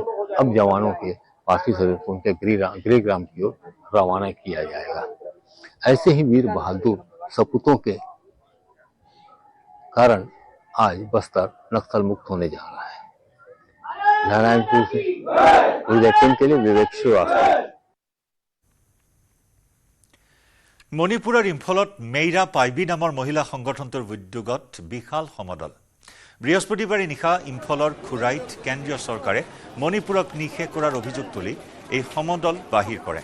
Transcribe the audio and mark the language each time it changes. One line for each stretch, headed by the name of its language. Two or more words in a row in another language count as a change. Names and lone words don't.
Hindi: अब जवानों के पार्थिव शरीर को उनके गृहग्राम की ओर रवाना किया जाएगा। ऐसे ही वीर बहादुर सपूतों के कारण आज बस्तर नक्सल मुक्त होने जा रहा है। नारायणपुर से बुलेटिन के लिए विवेक श्रीवास्तव।
Assamese: মণিপুৰৰ ইম্ফলত মেইৰা পাইবি নামৰ মহিলা সংগঠনটোৰ উদ্যোগত বিশাল সমদল। বৃহস্পতিবাৰে নিশা ইম্ফলৰ খুৰাইত কেন্দ্ৰীয় চৰকাৰে মণিপুৰক নিষেধ কৰাৰ অভিযোগ তুলি এই সমদল বাহিৰ কৰে।